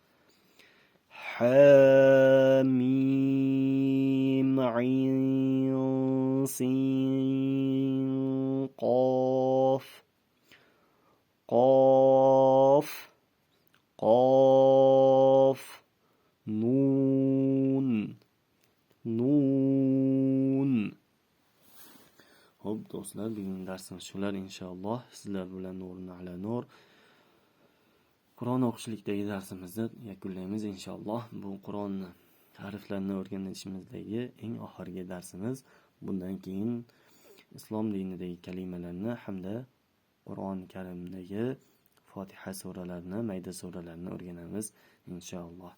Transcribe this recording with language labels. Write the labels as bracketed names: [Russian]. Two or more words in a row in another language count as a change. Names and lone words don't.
[Arabic] حاميم عين سين قاف. قاف، قاف. نون، نون. [Uzbek] Xo'p do'stlar, bugungi darsimiz shular inshaalloh. Sizlar bilan nurni ala nur Qur'on o'qishlikdagi darsimizni yakunlaymiz inshaalloh. Bu Qur'on harflarini o'rganishimizdagi eng oxirgi darsimiz. Bundan keyin islom dinidagi kalimalarni hamda Qur'on Karimdagi Fotiha suralarini, mayda suralarini o'rganamiz inshaalloh.